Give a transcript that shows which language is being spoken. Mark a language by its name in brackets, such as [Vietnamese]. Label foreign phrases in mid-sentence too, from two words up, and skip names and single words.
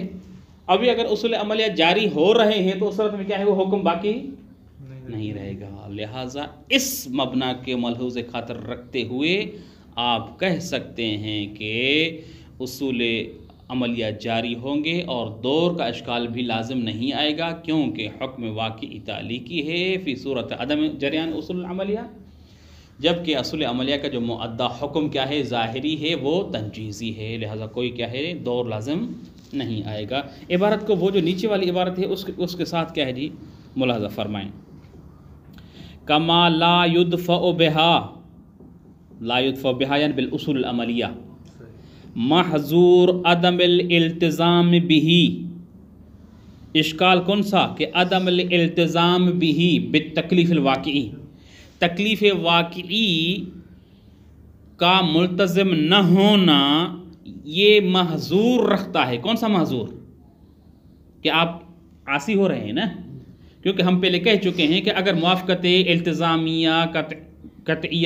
[Urdu] ابھی اگر اصول عملیہ جاری ہو رہے ہیں تو اس صورت میں کیا ہے، وہ حکم باقی نہیں رہے گا۔ لہٰذا اس مبنا کے ملحوظ خاطر رکھتے ہوئے آپ کہہ سکتے ہیں کہ اصول عملیہ جاری ہوں گے اور دور کا اشکال بھی لازم نہیں آئے گا، کیونکہ حکم واقعی تعلیقی ہے [Arabic] فی صورت عدم جریان اصول عملیہ، [Urdu] جبکہ اصول عملیہ کا جو مؤدہ حکم کیا ہے، ظاہری ہے، وہ تنجیزی ہے، لہذا کوئی کیا ہے، دور لازم نہیں آئے گا۔ عبارت کو وہ جو نیچے والی عبارت ہے اس کے ساتھ کیا ہے جی ملاحظہ فرمائیں، [Arabic] کما لا یدفع بہا یعنی بالاصول العملیہ محظور عدم الالتزام [Urdu] بھی، اشکال کون سا، کہ عدم الالتزام بھی [Arabic] بالتکلیف الواقعی، [Urdu] تکلیف واقعی کا ملتزم نہ ہونا یہ محظور رکھتا ہے۔ کون سا محظور، کہ آپ عاصی ہو رہے ہیں نا، کیونکہ ہم پہلے کہہ چکے ہیں کہ اگر موافقت التزامیہ قطعیہ